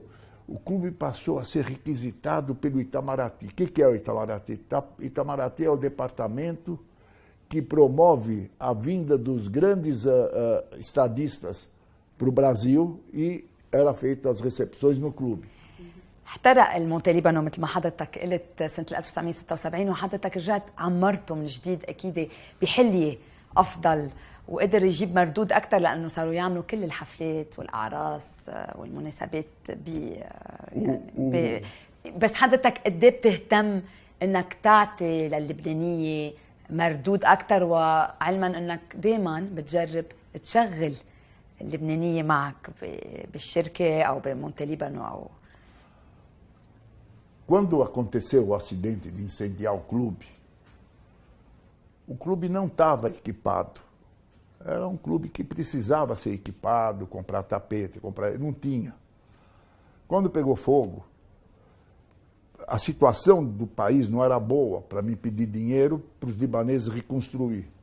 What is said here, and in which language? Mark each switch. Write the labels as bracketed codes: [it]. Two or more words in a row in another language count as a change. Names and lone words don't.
[pt] O clube passou a ser requisitado pelo Itamaraty. O que é o Itamaraty? Itamaraty é o departamento que promove a vinda dos grandes estadistas para o Brasil e era feita as recepções no clube. [ar] احترق المونتي ليبانو مثل ما حضرتك قلت سنة 1976 وحضرتك رجعت عمرته من جديد أكيد بحلية أفضل وقدر يجيب مردود أكثر لأنه صاروا يعملوا كل الحفلات والأعراس والمناسبات بس حضرتك قد ايه بتهتم إنك تعطي للبنانية مردود أكثر وعلما إنك دايما بتجرب تشغل اللبنانية معك بالشركة أو بمونتي ليبانو أو [pt] Quando aconteceu o acidente de incendiar o clube não estava equipado. Era um clube que precisava ser equipado, comprar tapete, não tinha. Quando pegou fogo, a situação do país não era boa para mim pedir dinheiro para os libaneses reconstruir.